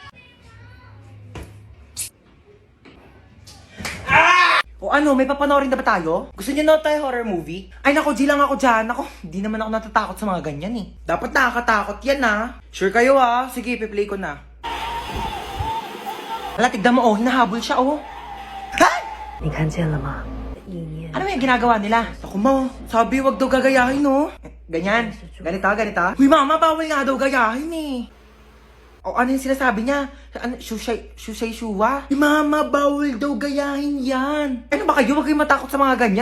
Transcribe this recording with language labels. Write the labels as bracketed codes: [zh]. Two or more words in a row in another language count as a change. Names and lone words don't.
[tl] O ano, may papanoorin na ba tayo? Gusto niyo na tayo horror movie? Ay nako, G lang ako dyan. Ako, hindi naman ako natatakot sa mga ganyan eh. Dapat nakakatakot yan ah. Sure kayo ah. Sige, ipi-play ko na. Hala, tignan mo oh, hinahabol siya oh. [zh] 你看见了吗？意念 [tl] Ano yung ginagawa nila? Ako mo, sabi wag daw gagayahin no. Ganyan, ganito. Uy mama, bawal nga daw gayahin eh. O ano yung sinasabi niya? Ano, shusay shuwa? Uy mama, bawal daw gayahin yan. Ano ba kayo? Huwag kayong matakot sa mga ganyan.